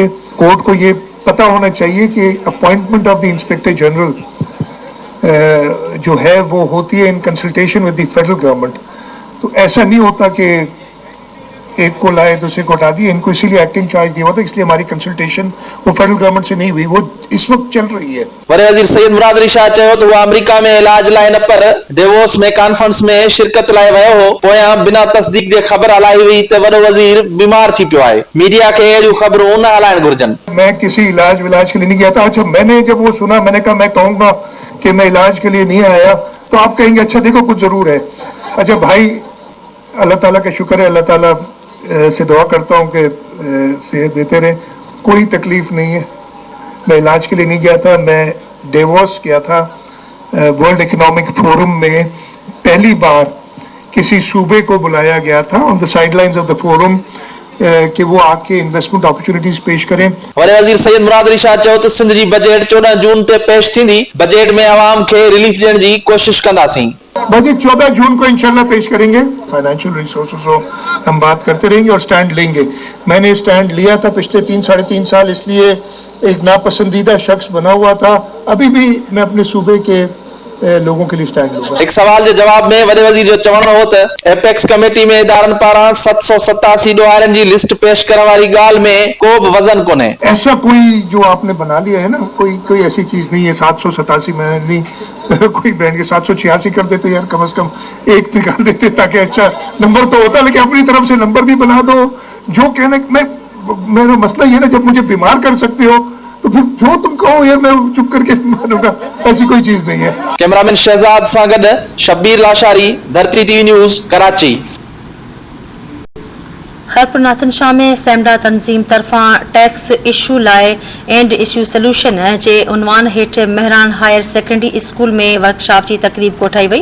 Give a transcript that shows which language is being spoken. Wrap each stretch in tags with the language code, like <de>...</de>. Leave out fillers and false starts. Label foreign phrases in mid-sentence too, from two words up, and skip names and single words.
<ur>کورٹ کو یہ پتا ہونا چاہیے کہ</ur> <en>appointment of the inspector general</en> <ur>جو ہے وہ ہوتی ہے</ur> <en>in consultation with the federal government.</en> <ur>تو ایسا نہیں ہوتا کہ ایک کو لائے دوسرے کو ہٹا دیے. ان کو اسی لیے</ur> <en>acting charge</en> <ur>دیا ہوا تھا، اس لیے ہماری کنسلٹیشن وہ</ur> <en>federal government</en> <ur>سے نہیں ہوئی، وہ اس وقت چل رہی ہے.</ur> <sd>वॾे वज़ीर सैयद मुराद अली शाह चयो त उहा अमेरिका में इलाज लाइ न पर डेवोस में कॉन्फ्रेंस में शिरकत लाइ वियो हो। पोयां बिना तस्दीक जे ख़बर हलाई हुई त वॾो वज़ीर बीमार थी पियो आहे। मीडिया खे अहिड़ियूं ख़बरूं न हलाइण घुरिजनि।</sd> <ur>میں کسی علاج ولاج کے لیے نہیں گیا تھا۔ اچھا، میں نے جب وہ سنا، میں نے کہا میں کہوں گا کہ میں علاج کے لیے نہیں آیا، تو آپ کہیں گے اچھا دیکھو کچھ ضرور ہے. اچھا بھائی، اللہ تعالیٰ کا شکر ہے، اللہ تعالیٰ سے دعا کرتا ہوں کہ صحت دیتے رہے. کوئی تکلیف نہیں ہے. میں علاج کے لیے نہیں گیا تھا، میں ڈیووس گیا تھا. ورلڈ اکنامک فورم میں پہلی بار کسی صوبے کو بلایا گیا تھا</ur> <en>on the sidelines of the forum</en> <ur>کہ وہ آ کے</ur> <en>investment opportunities</en> <ur>پیش کریں.</ur> <sd>वॾे वज़ीर सैयद मुराद अली शाह चयो त सिंध जी बजट 14 जून ते पेश थींदी। बजट में आवाम खे रिलीफ ॾियण जी कोशिश कंदासीं।</sd> <ur>بجٹ 14 جون کو ان شاء اللہ پیش کریں گے.</ur> <en>financial resources</en> <ur>کو ہم بات کرتے رہیں گے اور اسٹینڈ لیں گے. میں نے اسٹینڈ لیا تھا پچھلے 3-3.5 سال، اس لیے ایک ناپسندیدہ شخص بنا ہوا تھا. ابھی بھی میں اپنے صوبے کے لوگوں کے لیے اسٹینڈ لوں گا.</ur> <sd>एक सवाल के जवाब में वॾे वज़ीर जो चवणो हो त एपेक्स कमेटी में इदारनि पारां 787 ॾोहारियुनि जी लिस्ट पेश करण वारी ॻाल्हि में को बि वज़न कोन्हे।</sd> <ur>ایسا کوئی جو آپ نے بنا لیا ہے نا، کوئی ایسی چیز نہیں ہے. 787 میں نہیں کوئی بہن کے 786 کر دیتے یار، کم سے کم ایک نکال دیتے تاکہ اچھا نمبر تو ہوتا، لیکن اپنی طرف سے نمبر بھی بنا دو. جو کہنے میرا مسئلہ یہ نا، جب مجھے بیمار کر سکتے ہو تو پھر جو تم کہو یار میں چپ کر کے مانوں گا، ایسی کوئی چیز نہیں ہے.</ur> <sd>कैमरामैन शहजाद सां गॾु शबीर लाशारी, धरती TV न्यूज़, कराची। खरपुर नाथन शाह में सेमडा तंज़ीम तरफ़ां</sd> <en>tax issue</en> <sd>लाइ</sd> <en>and issue solution</en> <sd>जे उनवान हेठि मेहरान हायर सेकेंडरी स्कूल में वर्कशॉप जी तकरीब कोठाई वई।</sd>